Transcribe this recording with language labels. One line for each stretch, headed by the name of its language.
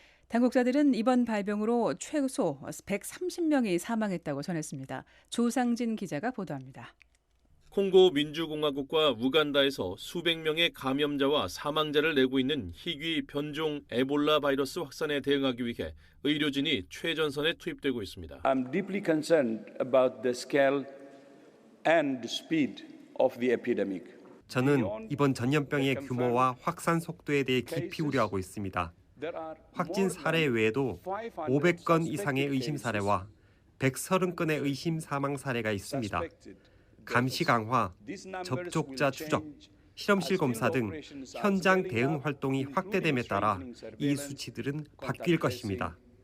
Korean: 당국자들은 이번 발병으로 최소 130명이 사망했다고 전했습니다. 조상진 기자가 보도합니다. 콩고 민주공화국과 우간다에서 수백 명의 감염자와 사망자를 내고 있는 희귀 변종 에볼라 바이러스 확산에 대응하기 위해 의료진이 최전선에 투입되고 있습니다.
English: I'm deeply concerned about the scale and speed of the epidemic.
Korean: 저는 이번 전염병의 규모와 확산 속도에 대해 깊이 우려하고 있습니다. 확진 사례 외에도 500건 이상의 의심 사례와 130건의 의심 사망 사례가 있습니다. 감시 강화, 접촉자 추적, 실험실 검사 등 현장 대응 활동이 확대됨에 따라 이 수치들은 바뀔 것입니다.